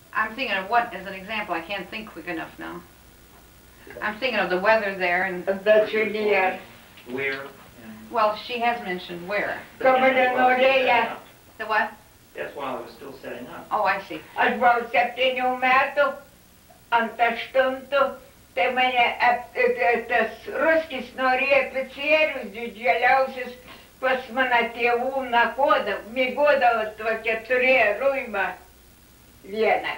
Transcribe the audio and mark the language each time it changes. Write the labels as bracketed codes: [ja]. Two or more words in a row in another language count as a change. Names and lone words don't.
[en] I'm thinking of what as an example. I can't think quick enough now. I'm thinking of the weather there and... Where? Well, she has mentioned where. The what? That's while I was still setting up. Oh, I see. [lt] Aš buvau 7 metų, ant 8, tai mane tas ruskis norėjo oficierius didžiausias pas mano tėvų miegodavo tokia turėjo ruimą vieną.